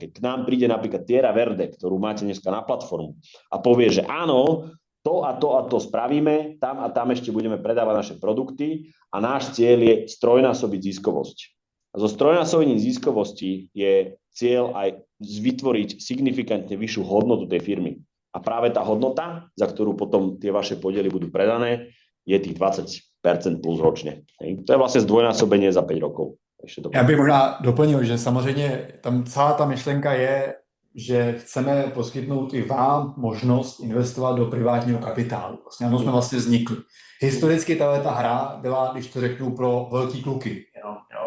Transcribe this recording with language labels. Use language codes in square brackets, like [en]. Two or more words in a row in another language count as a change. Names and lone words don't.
[sk] Keď k nám príde napríklad Tiera Verde, ktorú máte dneska na platformu a povie, že áno, to a to a to spravíme, tam a tam ešte budeme predávať naše produkty a náš cieľ je strojnásobiť ziskovosť. A zo strojnásobením ziskovosti je cieľ aj vytvoriť signifikantne vyššiu hodnotu tej firmy. A práve tá hodnota, za ktorú potom tie vaše podiely budú predané, je tých 20% plus ročne. To je vlastne zdvojnásobenie za 5 rokov. [cs] Já bych možná doplnil, že samozřejmě tam celá ta myšlenka je, že chceme poskytnout i vám možnost investovat do privátního kapitálu. Vlastně ano, jsme vlastně vznikli. Historicky ta hra byla, když to řeknu, pro velký kluky. Jo?